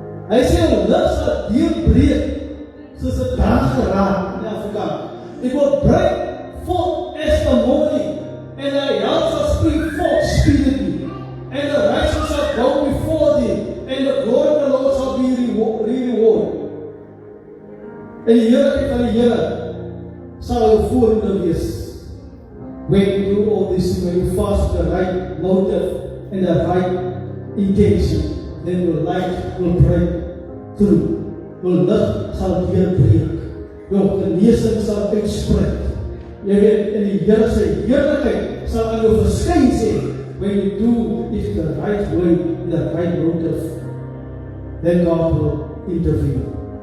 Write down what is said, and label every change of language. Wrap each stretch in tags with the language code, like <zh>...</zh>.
<af>Hy sê, lig sal deurbreek soos 'n dag geraak in Afrika.</af> <en>It will break forth as the morning, and the young shall spring forth speedily, and the righteous shall go before thee, and the glory of the Lord shall be rewarded.</en> <af>En die heerlikheid van die Here sal jou voorhoede wees.</af> <en>When you do all this, when you fast with the right motive and the right intention, then your light will break through.</en> <af>Your lig sal deurbreek. Jou genesing sal uitspreek. Jy weet, en die Here se heerlikheid sal aan jou verskyn sê,</af> <en>when you do it the right way, the right motive, then God will intervene.</en>